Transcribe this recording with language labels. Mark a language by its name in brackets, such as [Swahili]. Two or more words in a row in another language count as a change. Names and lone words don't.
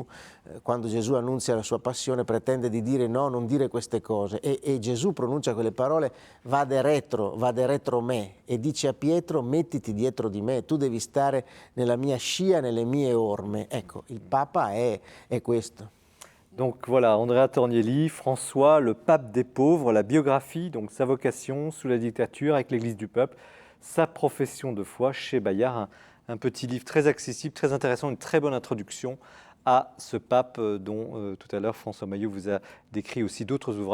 [Italian] Quando Gesù annunzia la sua passione pretende di dire no, non dire queste cose, e Gesù pronuncia quelle parole: [Latin] vade retro me, [Italian] e dice a Pietro: mettiti dietro di me, tu devi stare nella mia scia, nelle mie orme. Ecco, il Papa è questo. [French] Donc voilà, Andrea Tornielli, François, le pape des pauvres, la biographie, donc sa vocation sous la dictature avec l'Église du peuple, sa profession de foi chez Bayard, un petit livre très accessible, très intéressant, une très bonne introduction à ce pape dont tout à l'heure François Maillot vous a décrit aussi d'autres ouvrages.